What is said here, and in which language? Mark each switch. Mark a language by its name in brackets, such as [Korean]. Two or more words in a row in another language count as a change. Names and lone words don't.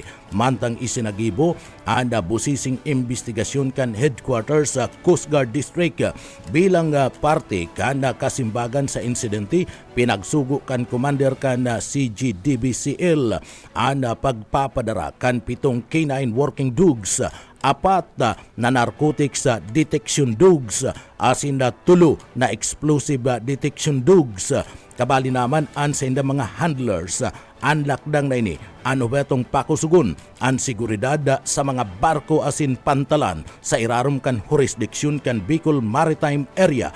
[Bikol] Mantang isinagibo ang busising investigasyon kan headquarters sa Coast Guard District bilang parte kan kasimbagan sa insidente. Pinagsugo kan Commander kan CGDBCL ang pagpapadara kan 7 [English] K9 working dogs, [Bikol] 4 na [English] narcotics detection dogs, [Bikol] asin na 3 na [English] explosive detection dogs. [Bikol] Kabali naman ang sa mga handlers ang lakdang na ini ano betong pakusugon ang seguridad sa mga barko asin pantalan sa irarom kan jurisdiksyon kan Bicol Maritime Area.